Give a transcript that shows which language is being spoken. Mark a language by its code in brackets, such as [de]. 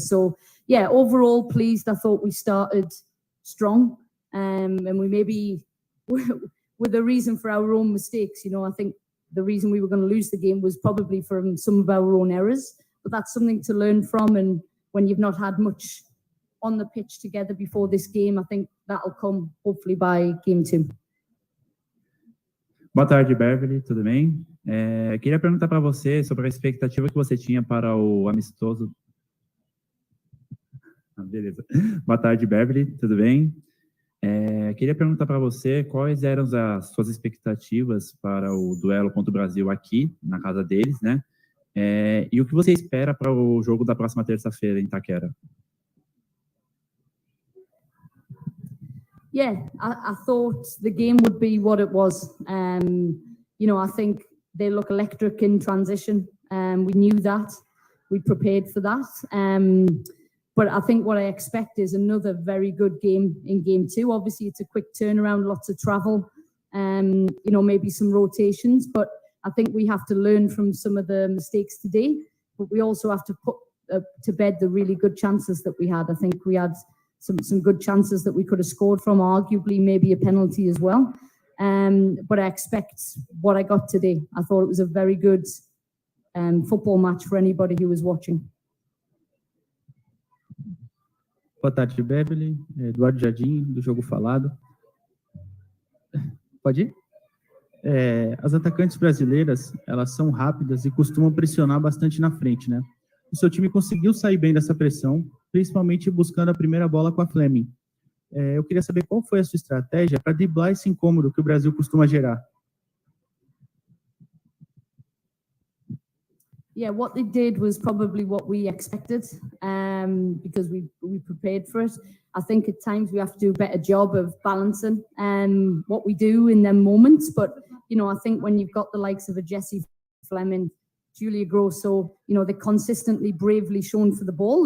[en] So, yeah, overall pleased. I thought we started strong and we maybe with a reason for our own mistakes. You know, I think the reason we were going to lose the game was probably from some of our own errors. But that's something to learn from, and when you've not had much on the pitch together before this game, I think that'll come hopefully by game 2. [pt] Boa tarde, Beverly, tudo bem? Queria perguntar para você sobre a expectativa que você tinha para o amistoso. Beleza. Boa tarde, Beverly, tudo bem? Queria perguntar para você quais eram as suas expectativas para o duelo contra o Brasil aqui, na casa deles, né? E o que você espera para o jogo da próxima terça-feira em Itaquera? [en] Yeah, I thought the game would be what it was. You know, I think they look electric in transition. We knew that. We prepared for that. But I think what I expect is another very good game in game 2. Obviously, it's a quick turnaround, lots of travel, you know, maybe some rotations. But I think we have to learn from some of the mistakes today. But we also have to put to bed the really good chances that we had. I think we had some good chances that we could have scored from, arguably maybe a penalty as well. But I expect what I got today. I thought it was a very good football match for anybody who was watching. [pt] Boa tarde, Beverly. Eduardo Jardim, do Jogo Falado. Pode ir? As atacantes brasileiras, elas são rápidas e costumam pressionar bastante na frente, né? O seu time conseguiu sair bem dessa pressão, principalmente buscando a primeira bola com a Fleming. Eu queria saber qual foi a sua estratégia para driblar esse incômodo que o Brasil costuma gerar. [en] Yeah, what they did was probably what we expected, because we prepared for it. I think at times we have to do a better job of balancing what we do in them moments. But, you know, I think when you've got the likes of a Jessie Fleming, Julia Grosso, you know, they're consistently bravely shown for the ball.